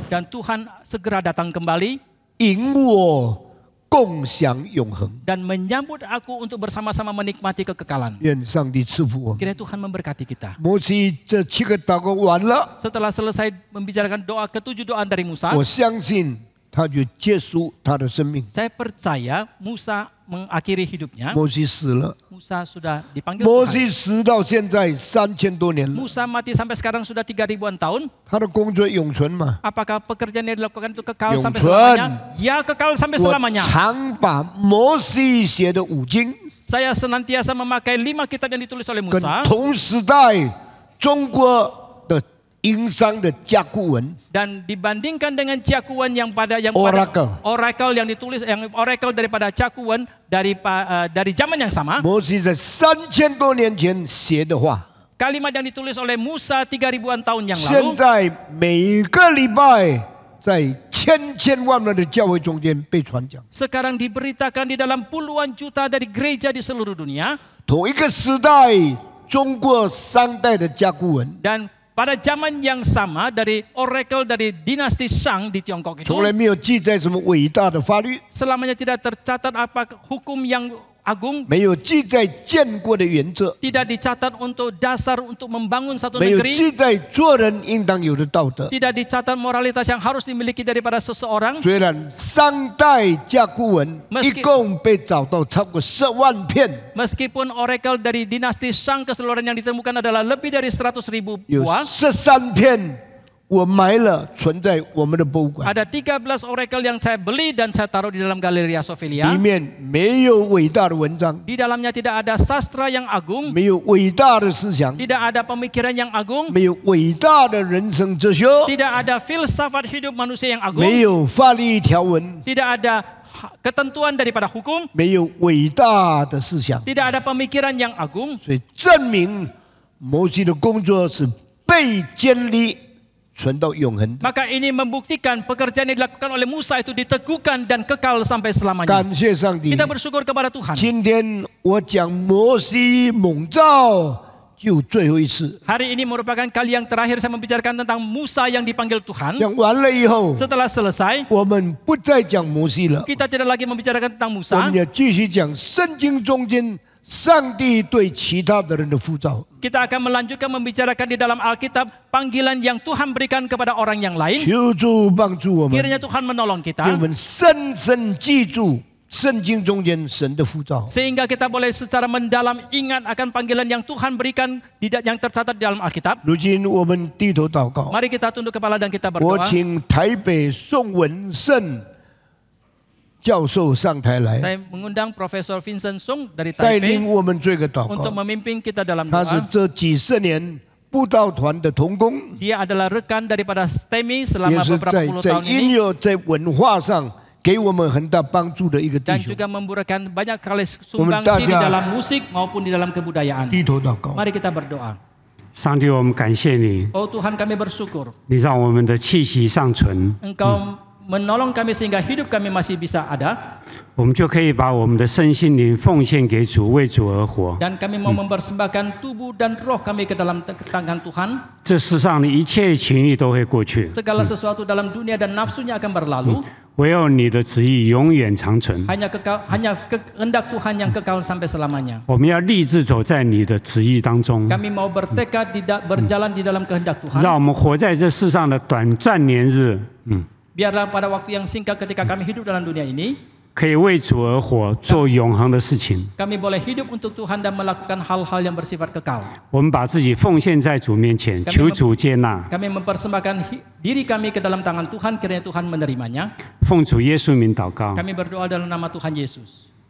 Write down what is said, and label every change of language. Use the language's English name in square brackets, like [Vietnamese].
[Indonesian] Dan Tuhan segera datang kembali [Chinese] 引我共享永恒。 [Indonesian] dan menyambut aku untuk bersama-sama menikmati kekekalan. [Chinese] 愿上帝赐福我们。 [Indonesian] Kiranya Tuhan memberkati kita. [Chinese] 摩西这7个祷告完了， [Indonesian] Setelah selesai membicarakan doa ke-7 doa dari Musa, [Chinese] 我相信他就结束他的生命。 [Indonesian] saya percaya Musa mengakhiri hidupnya. [Chinese] 摩西死了， [Indonesian] Musa sudah dipanggil [Chinese] 摩 [Indonesian] Tuhan. [Chinese] 西死到现在3000多年了， [Indonesian] Musa mati sampai sekarang sudah 3000-an tahun. [Chinese] 他的工作永存嘛？ [Indonesian] Apakah pekerjaan yang dilakukan itu kekal sampai Yongchun. selamanya? Ya, kekal sampai [Chinese] 我 [Indonesian] selamanya. [Chinese] 常把摩西写的5经 [Indonesian] Saya senantiasa memakai 5 kitab yang ditulis oleh [Chinese] 跟 [Indonesian] Musa [Chinese] 同时代中国的营商的甲骨文 [Indonesian] dan dibandingkan dengan Cakuan yang pada [English] Oracle. [Indonesian] Oracle yang ditulis yang Oracle daripada Cakuan dari zaman yang sama. [Chinese] 摩西在3000多年前写的话， [Indonesian] Kalimat yang ditulis oleh Musa 3000-an tahun yang [Chinese] 现 [Indonesian] lalu [Chinese] 在每个礼拜在千万万的教会中间被传讲。 [Indonesian] sekarang diberitakan di dalam puluhan juta dari gereja di seluruh dunia. [Chinese] 同一个时代，中国商代的甲骨文 [Indonesian] Dan pada zaman yang sama dari Oracle dari dinasti Shang di Tiongkok itu [Chinese] 从来没有记载什么伟大的法律， [Indonesian] selamanya tidak tercatat apa hukum yang agung, [Chinese] 没有记载建国的原则， [Indonesian] tidak dicatat untuk dasar untuk membangun satu [Chinese] 没有 [Indonesian] negeri, [Chinese] 记载做人应当有的道德。 [Indonesian] tidak dicatat moralitas yang harus dimiliki daripada seseorang. [Chinese] 虽然商代甲骨文 [Indonesian] Meski- [Chinese] 一共被找到超过10万片， [Indonesian] Meskipun Oracle dari dinasti Shang keseluruhan yang ditemukan adalah lebih dari 100.000 [Chinese] 有 [Indonesian] buah, [Chinese] 13片我埋了，存在我们的博物馆， [Indonesian] ada 13 Oracle yang saya beli dan saya taruh di dalam Galleria [Chinese] 里 [Indonesian] Sophia. [Chinese] 面没有伟大的文章， [Indonesian] Di dalamnya tidak ada sastra yang agung, [Chinese] 没有伟大的思想， [Indonesian] tidak ada pemikiran yang agung, [Chinese] 没有伟大的人生哲学， [Indonesian] tidak ada filsafat hidup manusia yang agung, [Chinese] 没有法律条文， [Indonesian] tidak ada ketentuan daripada hukum, [Chinese] 没有伟大的思想， [Indonesian] tidak ada pemikiran yang agung. [Chinese] 所以证明摩西的工作是被建立存到永恒的。 [Indonesian] Maka ini membuktikan pekerjaan yang dilakukan oleh Musa itu diteguhkan dan kekal sampai selamanya. [Chinese] 感谢上帝！ [Indonesian] Kita bersyukur kepada Tuhan. [Chinese] 今天我讲摩西蒙召就最后一次， [Indonesian] Hari ini merupakan kali yang terakhir saya membicarakan tentang Musa yang dipanggil Tuhan. [Chinese] 讲完了以后， [Indonesian] Setelah selesai, [Chinese] 我们不再讲摩西了， [Indonesian] kita tidak lagi membicarakan tentang [Chinese] 我 [Indonesian] Musa. [Chinese] 们要继续讲圣经中间上帝对其他的人的呼召。 [Indonesian] Kita akan melanjutkan membicarakan di dalam Alkitab panggilan yang Tuhan berikan kepada orang yang lain. [Chinese] 求主帮助我们， [Indonesian] Kiranya Tuhan menolong [Chinese] 给我 [Indonesian] kita [Chinese] 们深深记住圣经中间神的呼召。 [Indonesian] sehingga kita boleh secara mendalam ingat akan panggilan yang Tuhan berikan yang tercatat di dalam Alkitab. [Chinese] 如今我们低头祷告， [Indonesian] Mari kita tunduk kepala dan kita [Chinese] 我 [Indonesian] berdoa. [Chinese] 请台北宋文胜教授上台来， [Indonesian] Saya mengundang Profesor Vincent Sung dari [Chinese] 带领 [Indonesian] Taipei [Chinese] 我们做一个祷 [Indonesian] untuk [Chinese] 告。 [Indonesian] memimpin kita dalam [Chinese] 他是 [Indonesian] doa. [Chinese] 这几十年布道团的同工， [Indonesian] Dia adalah rekan daripada STEMI [Chinese] 也 [Indonesian] selama [Chinese] 是 [Indonesian] beberapa [Chinese] 在 [Indonesian] puluh [Chinese] 在 [Indonesian] tahun [Chinese] 音 [Indonesian] ini [Chinese] 乐在文化上给我们很大帮助的一个弟 [Indonesian] dan [Chinese] 兄。 [Indonesian] juga memberikan banyak kali daja- sumbangsi di dalam musik maupun di dalam kebudayaan. [Chinese] 低头祷告， [Indonesian] Mari kita berdoa. [Chinese] 上帝，我们感谢你， [Indonesian] Oh Tuhan, kami bersyukur [Chinese] 你让我们的气息尚存， [Indonesian] Engkau menolong kami sehingga hidup kami masih bisa ada [Chinese] 我们就可以把我们的身心灵奉献给主，为主而活。 [Indonesian] dan kami mau mempersembahkan tubuh dan roh kami ke dalam tangan Tuhan. [Chinese] 这世上的一切情欲都会过去， [Indonesian] Segala sesuatu dalam dunia dan nafsunya akan berlalu. [Chinese] 唯有你的旨意永远长存。 [Indonesian] Hanya kehendak Tuhan yang kekal sampai selamanya. [Chinese] 我们要立志走在你的旨意当中， [Indonesian] Kami mau bertekad berjalan di dalam kehendak [Chinese] 让 [Indonesian] Tuhan. [Chinese] 我们活在这世上的短暂年日， [Indonesian] Biarlah pada waktu yang singkat ketika kami hidup dalam dunia ini, [Chinese] 可以为主而活，做永恒的事情。 [Indonesian] kami boleh hidup untuk Tuhan dan melakukan hal-hal yang bersifat kekal. [Chinese] 我们把自己奉献在主面前，求主接纳， [Indonesian] Kami mempersembahkan diri kami ke dalam tangan Tuhan, kiranya Tuhan menerimanya. [Chinese] 奉主耶稣名祷告， [Indonesian] Kami berdoa dalam nama Tuhan Yesus.